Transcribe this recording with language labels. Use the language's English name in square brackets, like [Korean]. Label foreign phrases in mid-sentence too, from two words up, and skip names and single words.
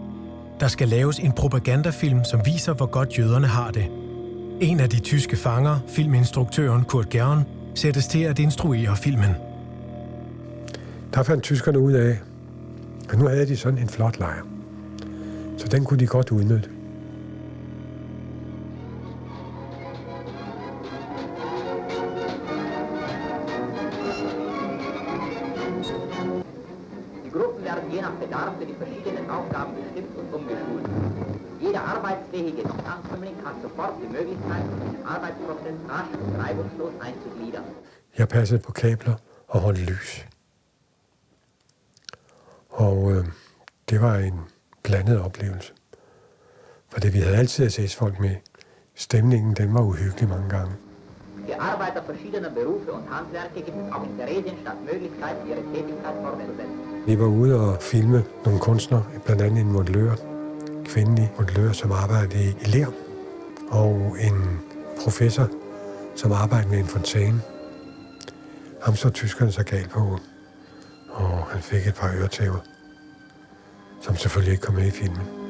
[Danish] Der skal laves en propagandafilm, som viser, hvor godt jøderne har det. En af de tyske fanger, filminstruktøren Kurt Gern, sættes til at instruere filmen. Der fandt tyskerne ud af, at nu havde de sådan en flot lejr. Så den kunne de godt udnytte. [German] Je nach Bedarf für die verschiedenen Aufgaben bestimmt und umgeschult. Jeder arbeitsfähige Ankömmling hat sofort die Möglichkeit, den Arbeitsprozess rasch und reibungslos einzugliedern. [Danish] Jeg passede på kabler og holdt lys. Og det var en blandet oplevelse. Fordi vi havde altid SS-folk med. Stemningen, den var uhyggelig mange gange. [German] Für Arbeiter verschiedener Berufe und Handwerke gibt es auch in Theresienstadt Möglichkeiten, ihre Tätigkeit fortzusetzen. [Danish] Vi var ude og filme nogle kunstnere, blandt andet en modellør, kvindelig modellør, som arbejdede i ler, og en professor, som arbejdede med en fontæne. Ham så tyskerne så galt på, og han fik et par øretæver, som selvfølgelig ikke kom med i filmen.